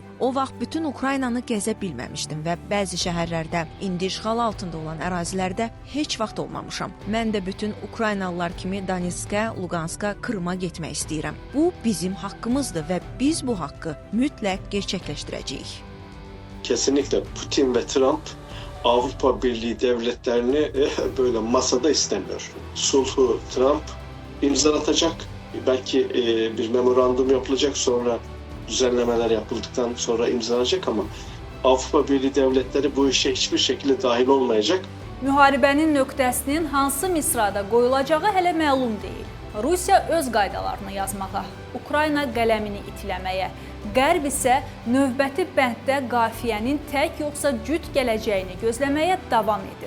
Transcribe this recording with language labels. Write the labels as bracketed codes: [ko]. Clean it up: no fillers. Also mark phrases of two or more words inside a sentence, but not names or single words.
[az] O vaxt bütün Ukraynanı gəzə bilməmişdim və bəzi şəhərlərdə, indi işğal altında olan ərazilərdə heç vaxt olmamışam. Mən də bütün Ukraynalılar kimi Donetskə, Luqanska, Krıma getmək istəyirəm. Bu bizim haqqımızdır və biz bu haqqı mütləq gerçəkləşdirəcəyik. [tr] Kesinlikle Putin ve Trump Avrupa Birliği devletlerini böyle masada istemiyor. Sulhu Trump imzalatacak. Belki bir memorandum yapılacak, sonra düzenlemeler yapıldıktan sonra imzalanacak ama Avrupa Birliği devletleri bu işe hiçbir şekilde dahil olmayacak. [az] Müharibənin nöqtəsinin hansı misrada qoyulacağı hələ məlum deyil. Rusiya öz qaydalarını yazmağa, Ukrayna qələmini itiləməyə, Qərb isə növbəti bənddə qafiyənin tək yoxsa cüt gələcəyini gözləməyə davam edir.